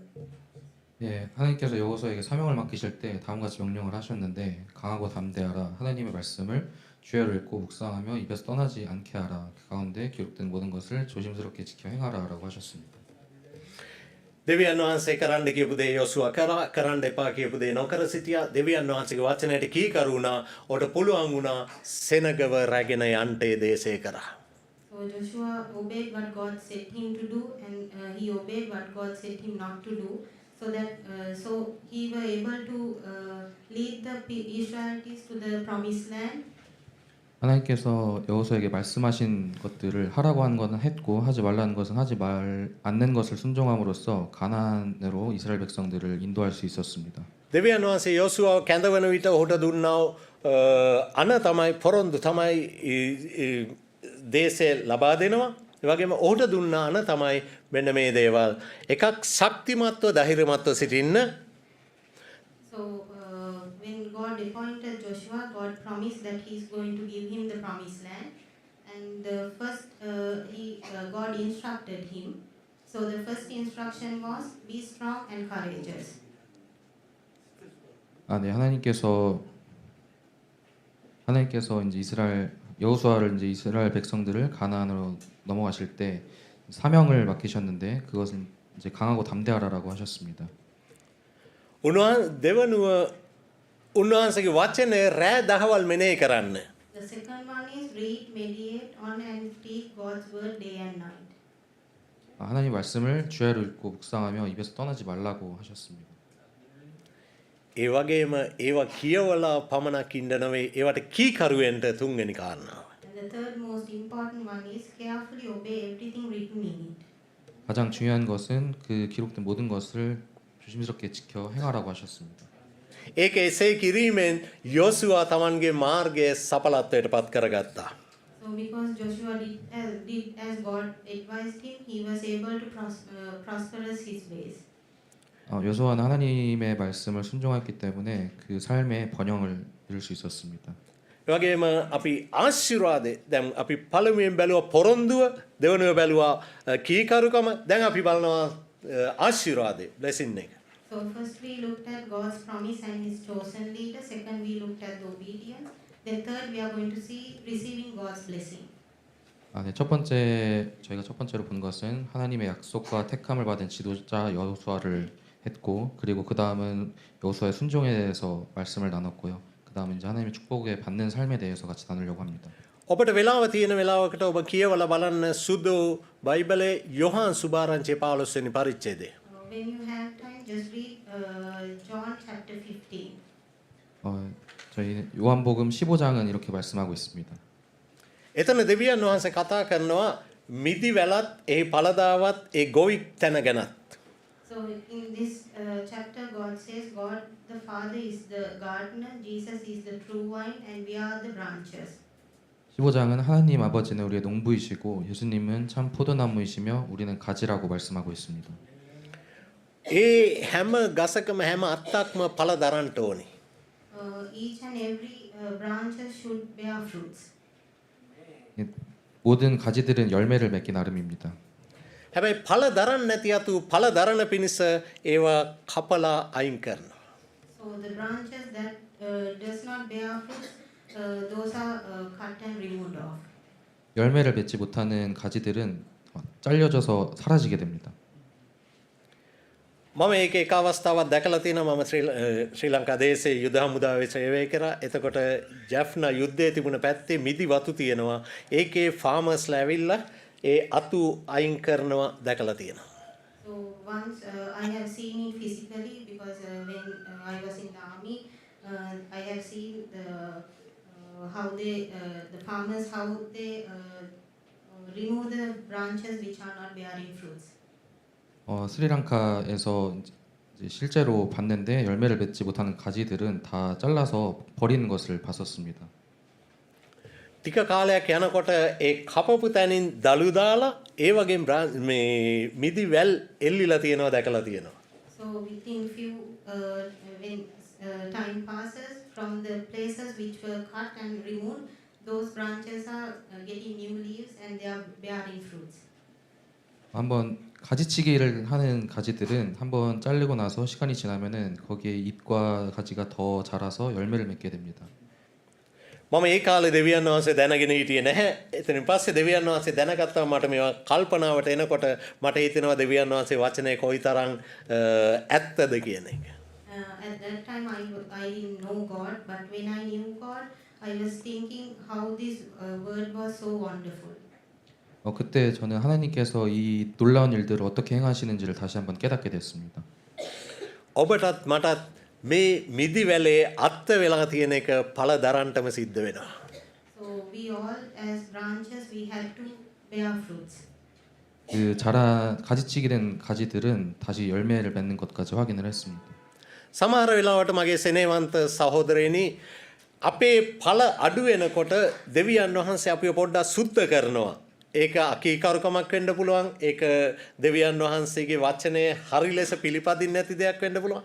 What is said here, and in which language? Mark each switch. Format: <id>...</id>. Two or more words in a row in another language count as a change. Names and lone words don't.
<ko>예, 하나님께서 여호수아에게 사명을 맡기실 때 다음과 같이 명령을 하셨는데 강하고 담대하라. 하나님의 말씀을 주야로 읽고 묵상하며 입에서 떠나지 않게 하라. 그 가운데 기록된 모든 것을 조심스럽게 지켜 행하라라고 하셨습니다.</ko> <si>දෙවියන් වහන්සේ කරන්න කියපු දේ යොසුව කරා කරන්න එපා කියපු දේ නොකර සිටියා. දෙවියන් වහන්සේගේ වචනයට කීකරු වුණා. ඔහුට පුළුවන් වුණා සෙනගව රැගෙන යන්න ඒ දේශේ කරා.</si> <en>So Joshua obeyed what God said him to do, and he obeyed what God said him not to do, so that so he were able to lead the Israelites to the promised land.</en> <ko>하나님께서 여호수아에게 말씀하신 것들을 하라고 하는 것은 했고 하지 말라는 것은 하지 않는 것을 순종함으로써 가나안으로 이스라엘 백성들을 인도할 수 있었습니다.</ko> <si>දෙවියන් වහන්සේ යොසුව කැඳවන විට ඔහුට දුන්නා අන තමයි පොරොන්දු තමයි දේශේ ලබා දෙනවා. ඒ වගේම ඔහුට දුන්නා අන තමයි මෙන්න මේ දේවල්. එකක් ශක්තිමත්ව ධෛර්යමත්ව සිටින්න.</si> <en>So when God appointed Joshua, God promised that he is going to give him the promised land, and first God instructed him. So the first instruction was be strong and courageous.</en> <ko>네, 하나님께서 이제 여호수아를 이제 이스라엘 백성들을 가나안으로 넘어가실 때 사명을 맡기셨는데 그것은 이제 강하고 담대하라라고 하셨습니다.</ko> <si>උන්වහන්සේගේ වචනේ රෑ දහවල් මෙනෙහි කරන්න.</si> <en>The second one is read, meditate on and speak God's word day and night.</en> <ko>하나님 말씀을 주야로 읽고 묵상하며 입에서 떠나지 말라고 하셨습니다.</ko> <si>ඒ වගේම ඒවා කියවලා පමණක් ඉන්න නෙවෙයි ඒවට කීකරුවෙන්ට තුන්වෙනි කාරණාව.</si> <en>And the third most important one is carefully obey everything written in it.</en> <ko>가장 중요한 것은 그 기록된 모든 것을 조심스럽게 지켜 행하라고 하셨습니다.</ko> <si>ඒක එසේ කිරීමෙන් යොසුව තමන්ගේ මාර්ගයේ සඵලත්වයට පත් කරගත්තා.</si> <en>So because Joshua did as God advised him, he was able to prosperous his ways.</en> <ko>여호수아는 하나님의 말씀을 순종했기 때문에 그 삶의 번영을 이룰 수 있었습니다.</ko> <si>ඒ වගේම අපි ආශිර්වාදේ දැන් අපි පළමුවෙන් බැලුවා පොරොන්දුව දෙවෙනිව බැලුවා කීකරුකම දැන් අපි බලනවා ආශිර්වාදේ blessing එක.</si> <en>So first we looked at God's promise and his chosen leader. Second we looked at the obedience. Then third we are going to see receiving God's blessing.</en> <ko>네, 저희가 첫 번째로 본 것은 하나님의 약속과 택함을 받은 지도자 여호수아를 했고, 그리고 그 다음은 여호수아의 순종에 대해서 말씀을 나눴고요. 그 다음은 이제 하나님의 축복에 받는 삶에 대해서 같이 나누려고 합니다.</ko> <si>ඔබට වෙලාව තියෙන වෙලාවකට ඔබ කියවලා බලන්න සුදු බයිබලේ 요한 수바රංචි 15 වෙනි පරිච්ඡේදය.</si> <en>When you have time, just read John chapter 15.</en> <ko>저희 요한복음 15장은 이렇게 말씀하고 있습니다.</ko> <si>එතන දෙවියන් වහන්සේ කතා කරනවා මිදි වැලත් ඒ පළදාවත් ඒ ගොවික් තැන ගැනත්.</si> <en>So in this chapter, God says God the Father is the gardener, Jesus is the true vine, and we are the branches.</en> <ko>15장은 하나님 아버지는 우리의 농부이시고 예수님은 참 포도나무이시며 우리는 가지라고 말씀하고 있습니다.</ko> <si>ඒ හැම ගසකම හැම අත්තක්ම පළ දරන්න ඕනේ.</si> <en>Each and every branches should bear fruits.</en> <ko>모든 가지들은 열매를 맺기 나름입니다.</ko> <si>හැබැයි ඵල දරන්න නැති අතු ඵල දරන පිණිස ඒවා කපලා අයින් කරනවා. So the branches that does not bear fruits, those are cut and removed off. 열매를 맺지 못하는 가지들은 잘려져서 사라지게 됩니다. මම ඒක එක අවස්ථාවක් දැකලා තියෙනවා. මම ශ්‍රී ලංකා දේශයේ යුද හමුදාවේ සේවය කරා. එතකොට ජැෆ්නා යුද්ධයේ තිබුණ පැත්තේ මිදි වතු තියෙනවා. ඒකේ ෆාමර්ස්ලා ඇවිල්ලා ඒ අතු අයින් කරනවා දැකලා තියෙනවා.</si> <en>So once I have seen it physically because when I was in the army, I have seen how they the farmers how they remove the branches which are not bearing fruits.</en> <ko>스리랑카에서 이제 실제로 봤는데 열매를 맺지 못하는 가지들은 다 잘라서 버리는 것을 봤었습니다.</ko> <si>ටික කාලයක් යනකොට ඒ කපපු තැනින් දළු දාලා ඒ වගේ මේ මිදි වැල් එල්ලිලා තියෙනවා දැකලා තියෙනවා.</si> <en>So within few when time passes from the places which were cut and removed, those branches are getting new leaves and they are bearing fruits.</en> <ko>한번 가지치기를 하는 가지들은 한번 잘리고 나서 시간이 지나면은 거기에 잎과 가지가 더 자라서 열매를 맺게 됩니다.</ko> <si>මම ඒ කාලේ දෙවියන් වහන්සේ දැනගෙන හිටියේ නැහැ. එතනින් පස්සේ දෙවියන් වහන්සේ දැනගත්තා මට මේවා කල්පනාවට එනකොට මට හිතෙනවා දෙවියන් වහන්සේ වචනේ කොයිතරම් ඇත්තද කියන එක.</si> <en>At that time I didn't know God, but when I knew God, I was thinking how this word was so wonderful.</en> <ko>그때 저는 하나님께서 이 놀라운 일들을 어떻게 행하시는지를 다시 한번 깨닫게 됐습니다.</ko> <si>ඔබටත් මටත් මේ මිදි වැලේ අත්ත වෙලා තියෙන එක ඵල දරන්නටම සිද්ධ වෙනවා.</si> <en>So we all as branches we had to bear fruits.</en> <ko>가지치기 된 가지들은 다시 열매를 맺는 것까지 확인을 했습니다.</ko> <si>සමහර වෙලාවට මගේ සෙනෙහවන්ත සහෝදරයනි අපේ ඵල අඩු වෙනකොට දෙවියන් වහන්සේ අපිව පොඩ්ඩක් සුද්ධ කරනවා. ඒක අකීකරුකමක් වෙන්න පුළුවන්. ඒක දෙවියන් වහන්සේගේ වචනේ හරි ලෙස පිළිපදින්න නැති දෙයක් වෙන්න පුළුවන්.</si>